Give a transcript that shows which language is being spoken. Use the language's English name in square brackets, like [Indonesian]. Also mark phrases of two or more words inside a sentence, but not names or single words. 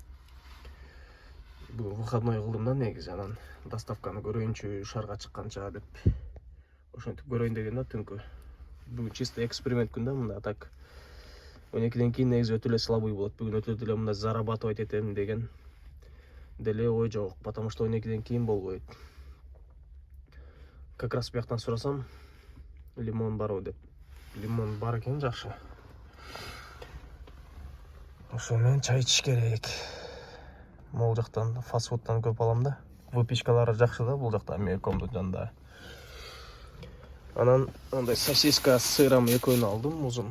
[Kyrgyz] Бүгүн выходной кылдым да негизи, анан доставканы көрөйүнчү шаарга чыкканча деп ошентип көрөйүн деген да түнкү. Бүгүн чисто эксперимент күн да, мында так 12ден кийин негизи өтө эле слабый болот. Бүгүн өтө эле мында зарабатывать этем деген деле ой жок, [Russian] потому что [Kyrgyz] 12ден кийин болбойт. [Russian] Как раз [Kyrgyz] бияктан сурасам, лимон барбы деп. Лимон бар экен, жакшы. Ошо менен чай ичиш керек. Могул жактан фастфудтан көп алам да. Выпечкалары жакшы да бул жакта, Мелкомдун жанында. Анан андай [Russian] сосиска с сыром [Kyrgyz] экөөнү алдым, узун.